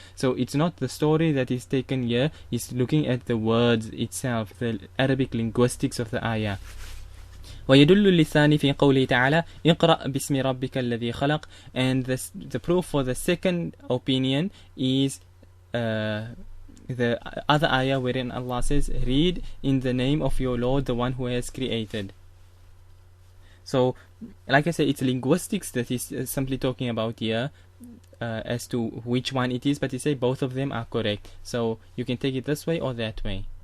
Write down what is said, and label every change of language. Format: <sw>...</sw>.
<en>So it's not the story that is taken here, it's looking at the words itself, the Arabic linguistics of the ayah.</en> <ar>ويدل للثاني في قوله تعالى اقرأ باسم ربك الذي خلق.</ar> <en>And the proof for the second opinion is the other ayah wherein Allah says, read in the name of your Lord, the one who has created. So like I said, it's linguistics that is simply talking about here as to which one it is, but he say both of them are correct, so you can take it this way or that way.</en>